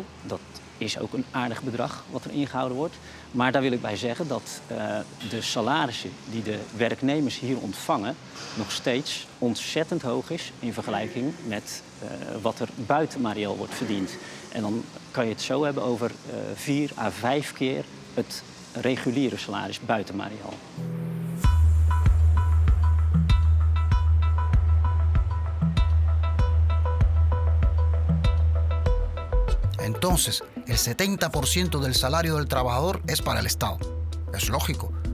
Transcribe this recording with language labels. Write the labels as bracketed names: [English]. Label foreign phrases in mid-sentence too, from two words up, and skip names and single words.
[Dutch] Dat is ook een aardig bedrag wat er ingehouden wordt. Maar daar wil ik bij zeggen dat de salarissen die de werknemers hier ontvangen nog steeds ontzettend hoog is in vergelijking met wat er buiten Mariel wordt verdiend. En dan kan je het zo hebben over 4 à 5 keer het reguliere salaris buiten Mariel. [Spanish] Entonces, el 70% del salario del trabajador es para el Estado. Es lógico.